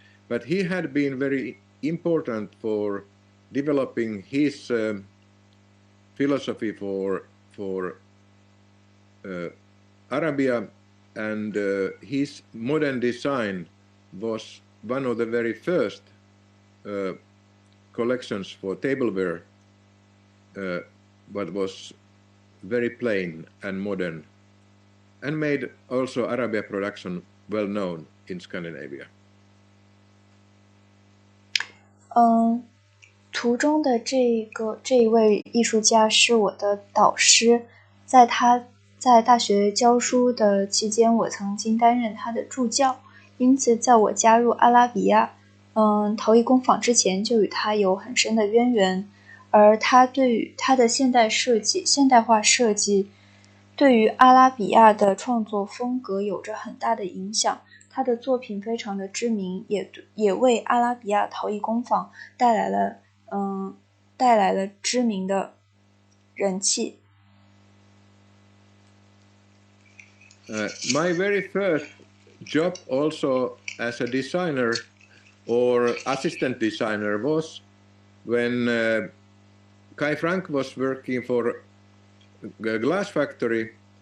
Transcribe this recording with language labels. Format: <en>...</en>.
<en>But he had been very important for developing his philosophy for Arabia, and his modern design was one of the very first collections for tableware, but was very plain and modern, and made also Arabia production well known in Scandinavia.</en> <zh>图中的这一位艺术家是我的导师，在他在大学教书的期间，我曾经担任他的助教，因此在我加入阿拉比亚陶艺工坊之前就与他有很深的渊源，而他对于他的现代化设计对于阿拉比亚的创作风格有着很大的影响。他的作品非常的知名，也为阿拉比亚陶艺工坊带来了知名的人气。</zh> <en>My very first job also as a designer or assistant designer was when Kai Frank was working for a glass factory.</en>